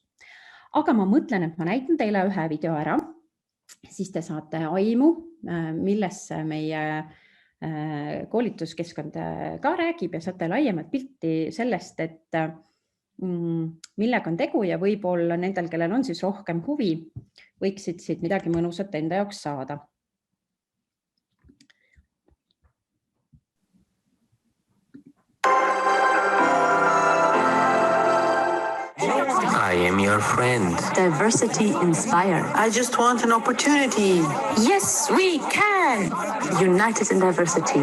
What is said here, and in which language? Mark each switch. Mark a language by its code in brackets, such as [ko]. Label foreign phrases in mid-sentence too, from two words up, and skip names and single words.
[et] Aga ma mõtlen, et ma näitan teile ühe video ära, siis te saate aimu, millesse meie koolituskeskkond ka räägib ja saate laiemat pilti sellest, et millega on tegu ja võib-olla nendel, kellel on siis rohkem huvi, võiksid siit midagi mõnusat enda jaoks saada. [en] I am your friend. Diversity Inspire. I just want an opportunity. Yes, we can. United in diversity.